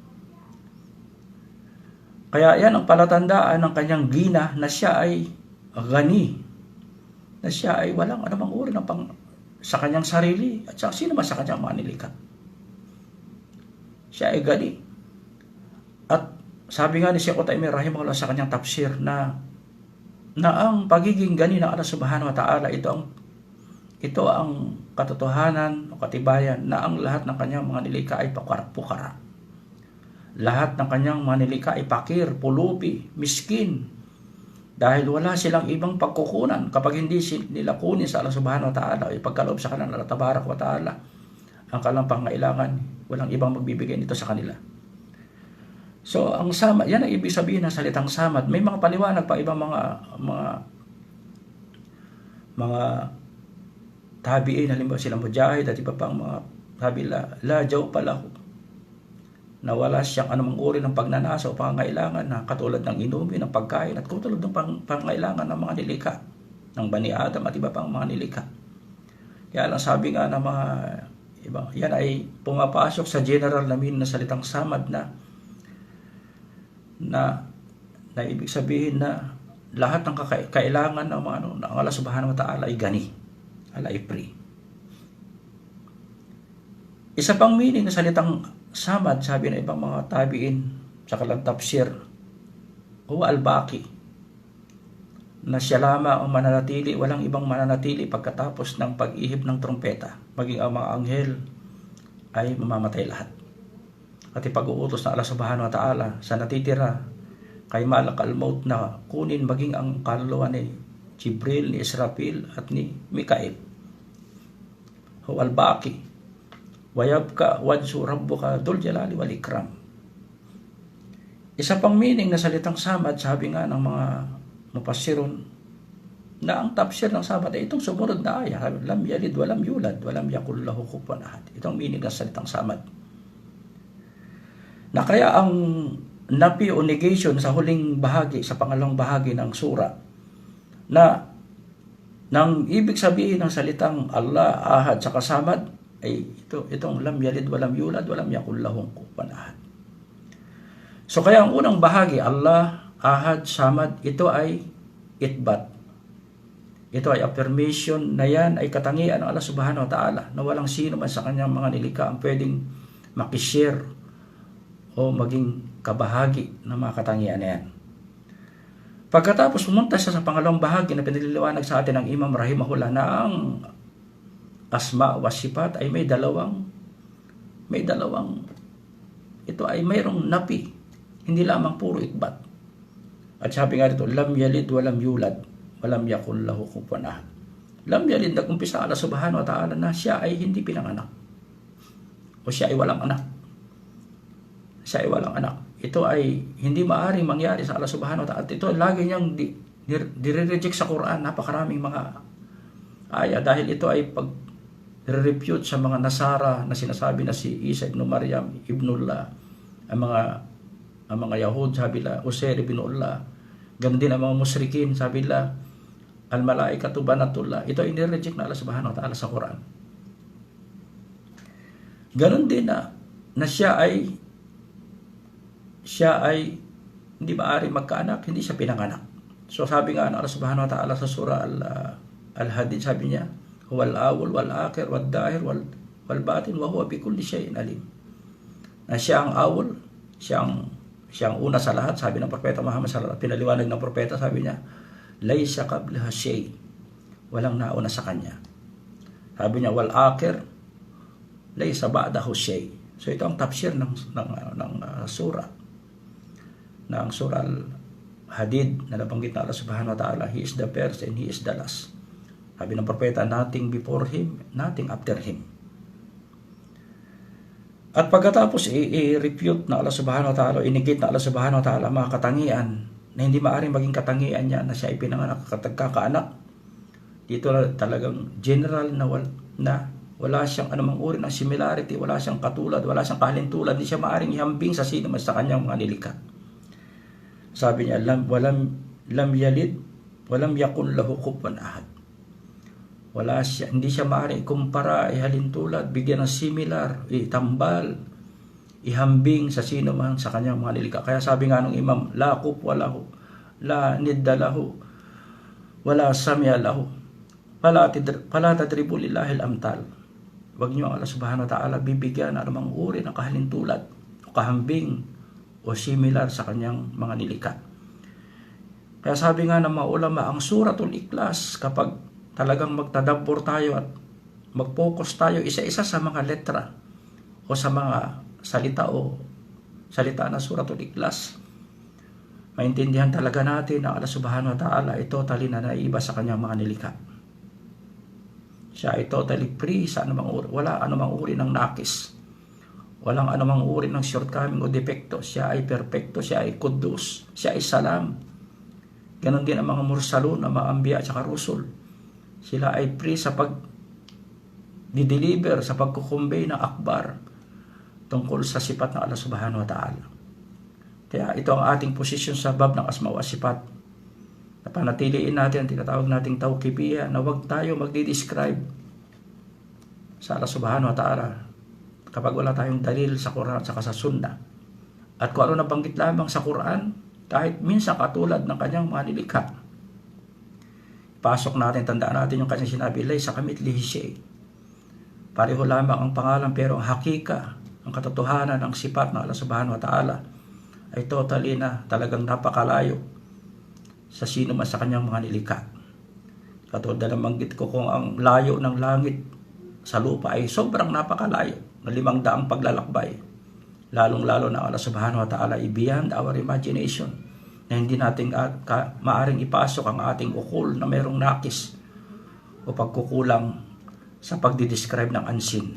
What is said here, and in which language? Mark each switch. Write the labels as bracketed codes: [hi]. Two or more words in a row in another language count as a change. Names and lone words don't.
[tl] Kaya yan ang palatandaan ng kanyang gina na siya ay gani, na siya ay walang anumang uri ng sa kanyang sarili at sa sino man sa kanyang mga nilikha. Siya ay gani. At sabi nga ni Sheikh Uthaymeen rahimahullah sa kanyang tafsir na ang pagiging gani ng Allah [ar] سبحانه وتعالى, [tl] ito ang katotohanan o katibayan na ang lahat ng kanyang mga nilikha ay pukara. Lahat ng kanyang mga nilikha ay pakir, pulubi, miskin. Dahil wala silang ibang pagkukunan kapag hindi nila kunin sa Allah [ar] سبحانه وتعالى [tl] o ipagkaloob sa kanila Allah [ar] تبارك وتعالى [tl] ang kanilang pangailangan, walang ibang magbibigay nito sa kanila. So, ang samad, yan ang ibig sabihin ng salitang samad. May mga paliwanag pa ibang mga tabi'in, halimbawa sila Mujahid at iba pang mga sabi [ar] لا جوف له, [tl] na wala siyang anumang uri ng pagnanasa o pangangailangan na katulad ng inumin, ng pagkain at katulad ng pangangailangan ng mga nilikha, ng Bani Adam at iba pang mga nilikha. Kaya lang sabi nga ng mga iba, yan ay pumapasok sa general na meaning na salitang samad na ibig sabihin na lahat ng kailangan ng mga ng Allah [ar] سبحانه وتعالى [tl] ay gani, Allah ay free. Isa pang meaning ng salitang samad, sabi ng ibang mga tabi'in sa kalang tafsir, [ar] هو الباقي, [tl] na siya lamang ang mananatili, walang ibang mananatili pagkatapos ng pag-ihip ng trumpeta, maging ang mga anghel ay mamamatay lahat. At ipag-uutos na Allah [ar] سبحانه وتعالى [tl] sa natitira kay [ar] ملك الموت [tl] na kunin maging ang kaluluwa ni Jibril, ni Israfil at ni Mikael. [ar] هو الباقي ويبقى وجه ربك ذو الجلال والإكرام. [tl] Isa pang meaning na salitang samad, sabi nga ng mga mufassirun, na ang tafsir ng samad ay itong sumunod na ayah, [ar] لم يلد ولم يولد ولم يكن له كفوا أحد. [tl] Itong meaning ng salitang samad, na kaya ang napi o negation sa huling bahagi, sa pangalawang bahagi ng sura, na nang ibig sabihin ng salitang Allah, ahad, [ar] sa kasamad ay itong لم يلد ولم يولد ولم يكن له كفوا أحد. [tl] So kaya ang unang bahagi, [ar] الله أحد صمد, [tl] ito ay itbat. Ito ay affirmation na yan ay katangian ng Allah [ar] سبحانه وتعالى, [tl] na walang sino man sa kanyang mga nilikha ang pwedeng makishare o maging kabahagi ng mga katangian na yan. Pagkatapos pumunta siya sa pangalawang bahagi na pinililiwanag sa atin ng Imam rahimahullah, na ang [ar] أسماء وصفات [tl] ay may dalawang ito ay mayroong napi, hindi lamang puro itbat. At sabi nga dito, [ar] لم يلد ولم يولد ولم يكن له كفوا أحد. لم يلد, [tl] nag-umpisa Allah [ar] سبحانه وتعالى [tl] na siya ay hindi pinanganak o siya ay walang anak. Siya ay walang anak. Ito ay hindi maaaring mangyari sa Allah [ar] سبحانه وتعالى. [tl] Ito lagi niyang dire-reject sa Quran, napakaraming mga aya, dahil ito ay pag-refute sa mga Nasara na sinasabi na si Isa ibn Maryam ibnullah, ang mga Yahud sabi nila Uzair ibnullah, ganun din ang mga musyrikin sabi nila [ar] الملائكة بنات الله. [tl] Ito ay nire-reject na Allah [ar] سبحانه وتعالى [tl] sa Quran. Ganun din na siya ay hindi maaaring magkaanak, hindi siya pinanganak. So sabi nga ng Allah [ar] سبحانه وتعالى [tl] sa surah Al-Hadid, sabi niya, [ar] هو الأول والآخر والظاهر والباطن وهو بكل شيء عليم. [tl] Na siya ang awwal, siya ang una sa lahat, sabi ng propeta Muhammad [ar] صلى الله عليه وسلم. [tl] Pinaliwanag ng propeta, sabi niya, [ar] ليس قبله شيء, [tl] walang nauna sa kanya. Sabi niya, [ar] والآخر ليس بعده شيء. [tl] So ito ang tafsir ng surah na ang surah Al-Hadid na nabanggit na Allah [ar] سبحانه وتعالى, [en] He is the first and He is the last. [tl] Sabi ng propeta, [en] nothing before Him, nothing after Him. [tl] At pagkatapos i-refute na Allah [ar] سبحانه وتعالى, [tl] inigit na Allah [ar] سبحانه وتعالى [tl] mga katangian na hindi maaaring maging katangian niya na siya ipinanganak kakaanak. Dito talagang general na wala siyang anumang uri ng similarity, wala siyang katulad, wala siyang kahalintulad, hindi siya maaaring ihambing sa sino man sa kanyang mga nilikha. Sabi niya, [ar] لم يلد ولم يكن له كفوا أحد. [tl] Hindi siya maaaring ikumpara, ihalintulad, bigyan ng similar, itambal, ihambing sa sino man sa kanyang mga nilikha. [ar] Kaya sabi nga ng Imam, لا كفو له لا ند له ولا سمي له فلا تضربوا لله الأمثال. [tl] Huwag niyo ang Allah [ar] سبحانه وتعالى [tl] bibigyan ng anumang uri ng kahalintulad, kahambing, o similar sa kanyang mga nilikha. Kaya sabi nga ng mga ulama, ang suratul Ikhlas, kapag talagang magtadabbur tayo at mag-focus tayo isa-isa sa mga letra o sa mga salita na suratul Ikhlas, maintindihan talaga natin na Allah [ar] سبحانه وتعالى [tl] ay totally na naiba sa kanyang mga nilikha. Siya ay [en] totally free [tl] sa anumang uri. Wala anumang uri ng nakis. Walang anumang uri ng shortcoming o defekto. Siya ay perfecto. Siya ay kudus. Siya ay salam. Ganon din ang mga mursalun, ang mga ambiya at saka rusul. Sila ay free sa pag-deliver, sa pagkukumbay ng akbar tungkol sa sipat ng Allah [ar] سبحانه وتعالى. [tl] Kaya ito ang ating posisyon sa bab ng [ar] أسماء وصفات. [tl] Napanatiliin natin ang tinatawag nating tawqifiyya na huwag tayo magdi-describe sa Allah [ar] سبحانه وتعالى [tl] kapag wala tayong dalil sa Quran at sa Sunnah. At kung ano nabanggit lamang sa Quran, kahit minsan katulad ng kanyang mga nilikha, pasok natin, tandaan natin yung kanyang sinabi, [ar] ليس كمثله شيء'. [tl] Pareho lamang ang pangalan pero ang hakika, ang katotohanan ng sifat ng Allah [ar] سبحانه وتعالى [tl] ay totally na talagang napakalayo sa sino man sa kanyang mga nilikha. Katulad na nabanggit ko, kung ang layo ng langit sa lupa ay sobrang napakalayo, na 500 paglalakbay, lalong-lalo na Allah [ar] سبحانه وتعالى [tl] ay [en] beyond our imagination, [tl] na hindi natin maaring ipasok ang ating ukol na mayroong nakis o pagkukulang sa pagdidescribe ng unseen.